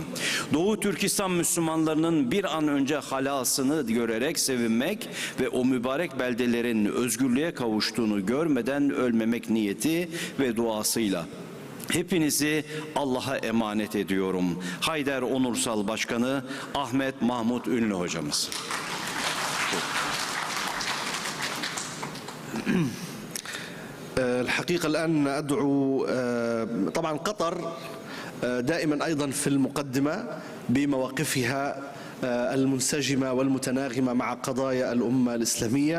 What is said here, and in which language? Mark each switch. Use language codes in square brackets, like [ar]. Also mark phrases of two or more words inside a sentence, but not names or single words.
[tr] Doğu Türkistan Müslümanlarının bir an önce halasını görerek sevinmek ve o mübarek beldelerin özgürlüğe kavuştuğunu görmeden ölmemek niyeti ve duasıyla hepinizi Allah'a emanet ediyorum. Hayder Onursal Başkanı Ahmet Mahmut Ünlü hocamız. [ar] الحقيقة الآن أدعو طبعا قطر دائما أيضا في المقدمة بمواقفها المنسجمة والمتناغمة مع قضايا الأمة الإسلامية.